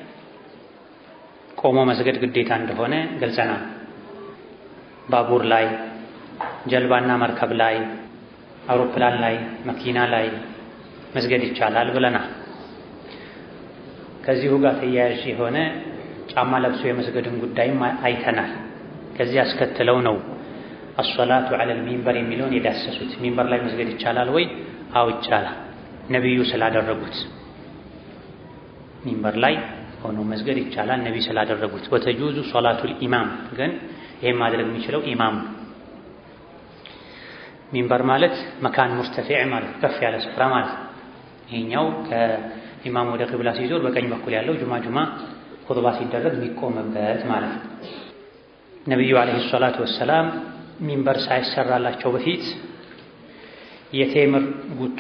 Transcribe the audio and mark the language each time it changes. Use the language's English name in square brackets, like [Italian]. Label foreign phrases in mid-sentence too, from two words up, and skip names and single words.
[Amharic] ቆሞ መስገድ ግዴታ እንደሆነ ገልጸናል። ባቡር ላይ፣ ጀልባና መርከብ ላይ፣ አውሮፕላን ላይ፣ መኪና ላይ መስገድ ይቻላል ብለናል። ከዚሁ ጋር ተያያዥ የሆነ ጫማ ለብሶ የመስገድን ጉዳይም አይተናል። ከዚህ አስከትለው ነው [Arabic] الصلاة على المنبر [Amharic] የሚለውን የዳሰሱት። ሚንበር ላይ መስገድ ይቻላል ወይ? አዎ ይቻላል። ነብዩ ስላደረጉት ሚንበር ላይ ሆኖ መስገድ ይቻላል ነብዩ ስላደረጉት። [Arabic] وتجوز صلاة الإمام [Amharic] ግን ይሄን ማድረግ የሚችለው ኢማም። ሚንበር ማለት [Arabic] مكان مرتفع [Amharic] ማለት ከፍ ያለ ስፍራ ማለት። ይሄኛው ከኢማም ወደ ቂብላ ሲዞር በቀኝ በኩል ያለው ጁማ ኹጥባ ሲደረግ የሚቆምበት ማለት ነው። ነብዩ [Arabic] عليه الصلاة والسلام [Amharic] ሚንበር ሳይሰራላቸው በፊት የቴምር ጉቶ